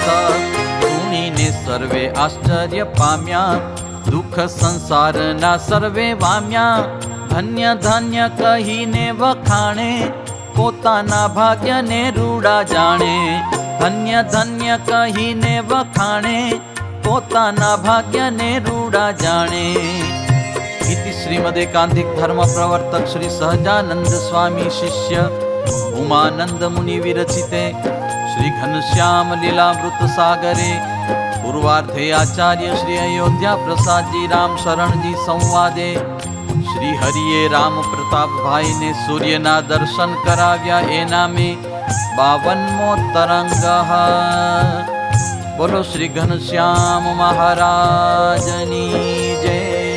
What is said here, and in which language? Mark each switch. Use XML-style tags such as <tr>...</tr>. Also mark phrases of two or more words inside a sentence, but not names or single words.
<gu>સુણીને સર્વે આશ્ચર્ય પામ્યા, દુઃખ સંસારના સર્વે વામ્યા. ધન્ય ધન્ય કહીને વખાણે, પોતાના ભાગ્યને રૂડા જાણે. ધન્ય ધન્ય કહીને વખાણે, પોતાના ભાગ્યને રૂડા જાણે.</gu> <sa>इति श्रीमदेकांतिक धर्म प्रवर्तक श्री सहजानंद स्वामी शिष्य उमानंद मुनि विरचिते श्री घनश्याम लीलामृत सागरे पूर्वार्धे आचार्य श्री अयोध्या प्रसाद जी राम शरण जी संवादे</sa> <gu>શ્રી હરિયે રામ પ્રતાપ ભાઈ ને સૂર્યના દર્શન કરાવ્યા એના મેં 52મો તરંગ। બોલો શ્રી ઘનશ્યામ મહારાજની જય।</gu>